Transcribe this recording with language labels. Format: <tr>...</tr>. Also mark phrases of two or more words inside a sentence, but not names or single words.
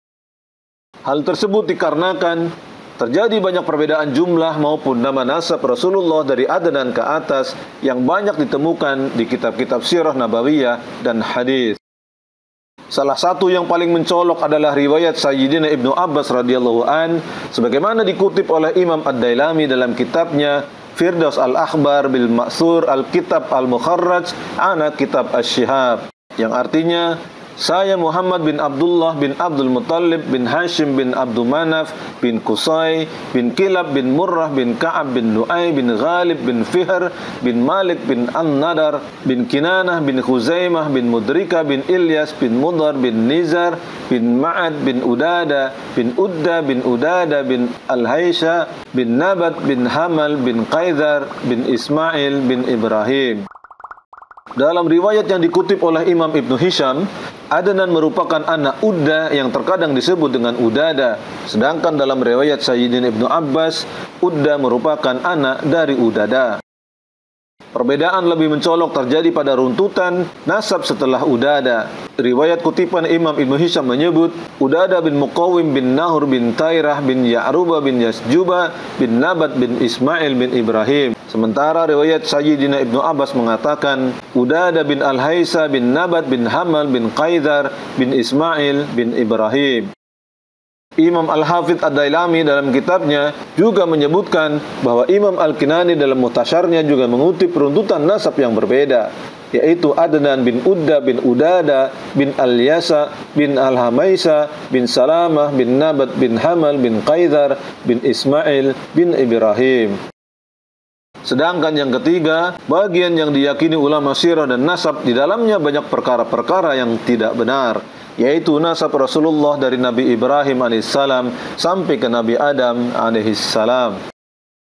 <id>Hal tersebut dikarenakan terjadi banyak perbedaan jumlah maupun nama nasab Rasulullah dari Adnan ke atas yang banyak ditemukan di kitab-kitab</id> <ar>سيرة نبوية</ar> <id>dan hadis. Salah satu yang paling mencolok adalah riwayat Sayyidina Ibnu Abbas</id> <ar>رضي الله عن,</ar> <id>sebagaimana dikutip oleh Imam Ad-Dailami dalam kitabnya Firdaus Al-Akhbar bil Ma'thur Al-Kitab Al-Mukharraj ana Kitab Asy-Syihab, yang artinya, saya Muhammad bin Abdullah bin Abdul Muttalib bin Hashim bin Abdul Manaf bin Qusay bin Kilab bin Murrah bin Ka'ab bin Lu'ay bin Ghalib bin Fihr bin Malik bin An-Nadar bin Kinanah bin Khuzaimah bin Mudrika bin Ilyas bin Mudar bin Nizar bin Ma'ad bin Udada bin Udda bin Udada bin Al-Haysha bin Nabat bin Hamal bin Qaidar bin Ismail bin Ibrahim. Dalam riwayat yang dikutip oleh Imam Ibnu Hisham, Adnan merupakan anak Udda yang terkadang disebut dengan Udada. Sedangkan dalam riwayat Sayyidina Ibnu Abbas, Udda merupakan anak dari Udada. Perbedaan lebih mencolok terjadi pada runtutan nasab setelah Udada. Riwayat kutipan Imam Ibnu Hisham menyebut Udada bin Muqawim bin Nahur bin Tairah bin Ya'ruba bin Yasjuba bin Nabat bin Ismail bin Ibrahim. Sementara riwayat Sayyidina Ibnu Abbas mengatakan Udada bin Al-Haysa bin Nabat bin Hamal bin Qaidar bin Ismail bin Ibrahim. Imam Al-Hafidh Ad-Dailami dalam kitabnya juga menyebutkan bahwa Imam Al-Kinani dalam Muhtasyarnya juga mengutip runtutan nasab yang berbeda, yaitu Adnan bin Udda bin Udada bin Al-Yasa bin Al-Hamaisa bin Salamah bin Nabat bin Hamal bin Qaidar bin Ismail bin Ibrahim. Sedangkan yang ketiga, bagian yang diyakini ulama sirah dan nasab di dalamnya banyak perkara-perkara yang tidak benar, yaitu nasab Rasulullah dari Nabi Ibrahim alaihissalam sampai ke Nabi Adam alaihissalam.</id>